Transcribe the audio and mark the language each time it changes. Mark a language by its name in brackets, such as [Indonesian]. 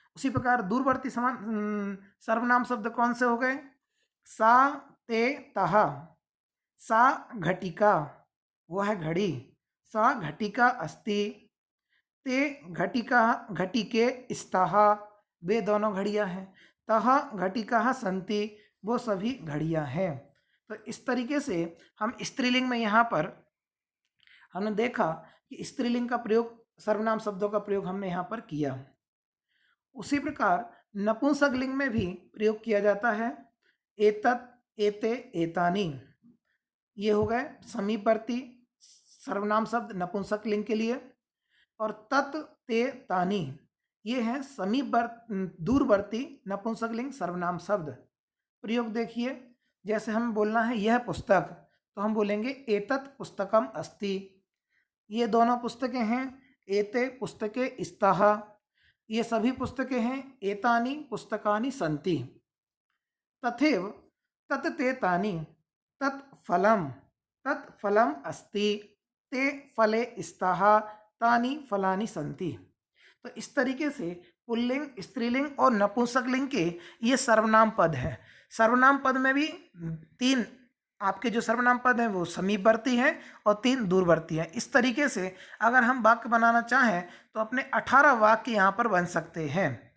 [Hindi] उसी प्रकार दूरवर्ती सर्वनाम शब्द कौन से हो गए? सा, ते, तः। सा घटिका, वो है घड़ी। [Sanskrit] सा घटिका अस्ति, ते घटिका, घटिके स्तः, [Hindi] वे दोनों घड़ियां हैं। [Sanskrit] तः घटिकाः सन्ति, [Hindi] वो सभी घड़ियां हैं। तो इस तरीके से हम स्त्रीलिंग में यहाँ पर हमने देखा कि स्त्रीलिंग का प्रयोग, सर्वनाम शब्दों का प्रयोग हमने यहाँ पर किया। उसी प्रकार नपुंसकलिंग में भी प्रयोग किया जाता है। एतत्, एते, एतानि, ये हो गए समीपवर्ती सर्वनाम शब्द नपुंसकलिंग के लिए। और तत्, ते, तानि, ये हैं दूरवर्ती नपुंसकलिंग सर्वनाम शब्द। प्रयोग देखिए, जैसे हम बोलना है यह पुस्तक, तो हम बोलेंगे [Sanskrit] एतत् पुस्तकम अस्ति, [Hindi] ये दोनों पुस्तकें हैं। [Sanskrit] एते पुस्तके स्तः, [Hindi] ये सभी पुस्तकें हैं। [Sanskrit] एतानि पुस्तकानि सन्ति। तथैव तत्, ते, तानि, तत् फलम अस्ति, ते फले स्तः, तानि फलानि सन्ति। [Hindi] तो इस तरीके से पुल्लिंग, स्त्रीलिंग और नपुंसकलिंग के ये सर्वनाम पद हैं। सर्वनाम पद में भी 3 आपके जो सर्वनाम पद हैं वो समीपवर्ती हैं और 3 दूरवर्ती हैं। इस तरीके से अगर हम वाक्य बनाना चाहें तो अपने 18 वाक्य यहाँ पर बन सकते हैं।